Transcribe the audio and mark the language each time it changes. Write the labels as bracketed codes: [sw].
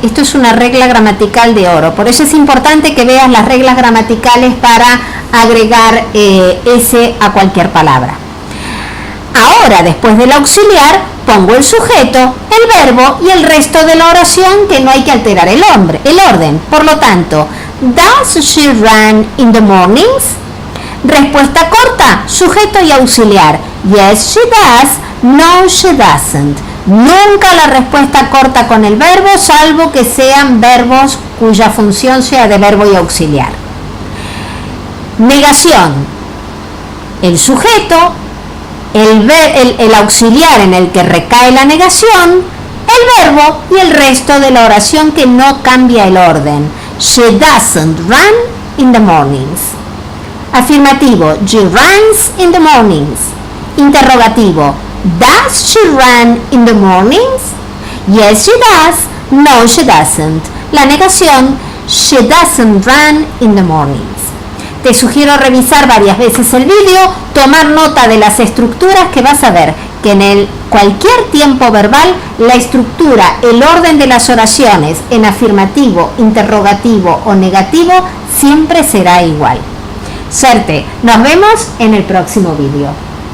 [es] Esto es una regla gramatical de oro, por eso es importante que veas las reglas gramaticales para agregar s a cualquier palabra. Ahora, después del auxiliar, pongo el sujeto, el verbo y el resto de la oración, que no hay que alterar el orden. Por lo tanto, [en] does she run in the mornings? [es] Respuesta corta, sujeto y auxiliar. [en] Yes, she does. No, she doesn't. [es] Nunca la respuesta corta con el verbo, salvo que sean verbos cuya función sea de verbo y auxiliar. Negación. El sujeto, el auxiliar en el que recae la negación, el verbo y el resto de la oración que no cambia el orden. [en] She doesn't run in the mornings. Afirmativo, she runs in the mornings. Interrogativo, does she run in the mornings? Yes, she does. No, she doesn't. [es] La negación, [en] she doesn't run in the mornings. [es] Te sugiero revisar varias veces el vídeo, tomar nota de las estructuras, que vas a ver que en cualquier tiempo verbal la estructura, el orden de las oraciones en afirmativo, interrogativo o negativo siempre será igual. Suerte, nos vemos en el próximo vídeo.